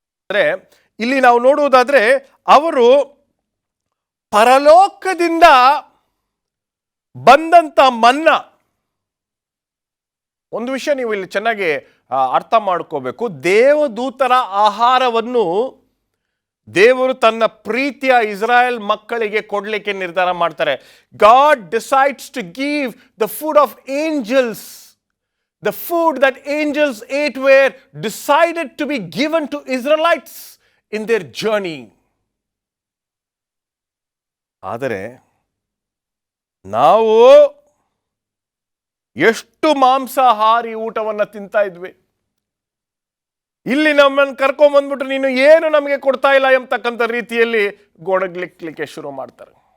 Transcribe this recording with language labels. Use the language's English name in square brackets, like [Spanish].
[Kannada] ಅಂದರೆ ಇಲ್ಲಿ ನಾವು ನೋಡುವುದಾದ್ರೆ ಅವರು ಪರಲೋಕದಿಂದ ಬಂದಂತ ಮನ್ನಾ. ಒಂದು ವಿಷಯ ನೀವು ಇಲ್ಲಿ ಚೆನ್ನಾಗಿ ಅರ್ಥ ಮಾಡ್ಕೋಬೇಕು. ದೇವದೂತರ ಆಹಾರವನ್ನು ದೇವರು ತನ್ನ ಪ್ರೀತಿಯ ಇಸ್ರಾಯೇಲ್ ಮಕ್ಕಳಿಗೆ ಕೊಡಲಿಕ್ಕೆ ನಿರ್ಧಾರ ಮಾಡ್ತಾರೆ. [English] God decides to give the food of angels. The food that angels ate were decided to be given to Israelites in their journey. [Kannada] ಆದರೆ ನಾವು ಎಷ್ಟು ಮಾಂಸಾಹಾರಿ ಊಟವನ್ನು ತಿಂತಾ ಇದ್ವಿ. ಇಲ್ಲಿ ನಮ್ಮನ್ನು ಕರ್ಕೊಂಡ್ಬಂದ್ಬಿಟ್ಟು ನೀನು ಏನು ನಮಗೆ ಕೊಡ್ತಾ ಇಲ್ಲ ಎಂಬತಕ್ಕಂಥ ರೀತಿಯಲ್ಲಿ ಗೊಡಗ್ಲಿಕ್ಕೆ ಶುರು ಮಾಡ್ತಾರೆ.